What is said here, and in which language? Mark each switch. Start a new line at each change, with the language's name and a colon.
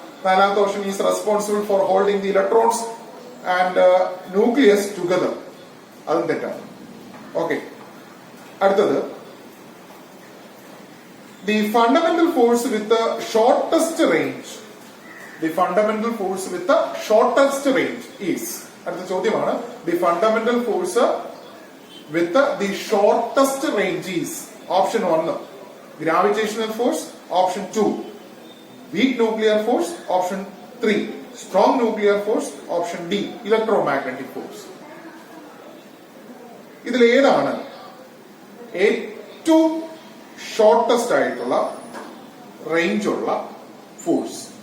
English: നാലാമത്തെ option is responsible for holding the electrons and nucleus together.
Malayalam: അതും തെറ്റാണ്.
English: Okay. അടുത്തത് the fundamental force with shortest range. The fundamental force with the shortest range is.
Malayalam: അടുത്ത ചോദ്യമാണ്,
English: the fundamental force with the shortest range is. Option 1
Malayalam: gravitational force option 2, weak nuclear force option 3, strong nuclear force option D, electro magnetic force. ഇതിൽ ഏതാണ് ഏറ്റവും shortest ആയിട്ടുള്ള range ഉള്ള force?